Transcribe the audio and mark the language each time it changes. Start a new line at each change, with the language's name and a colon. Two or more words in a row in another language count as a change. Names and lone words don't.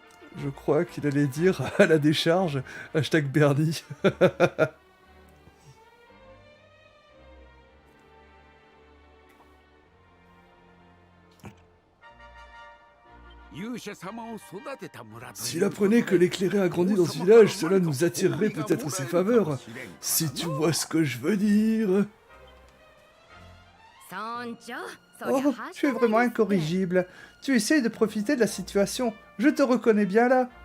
French: Je crois qu'il allait dire à la décharge, hashtag Bernie.
Japanese: 勇者様を育てた村ということで
French: S'il apprenait que l'éclairé a grandi dans ce village, cela nous attirerait peut-être ses faveurs. Si tu vois ce que je veux dire. Oh, tu es vraiment incorrigible. Tu essayes de profiter de la situation. Je te reconnais bien là.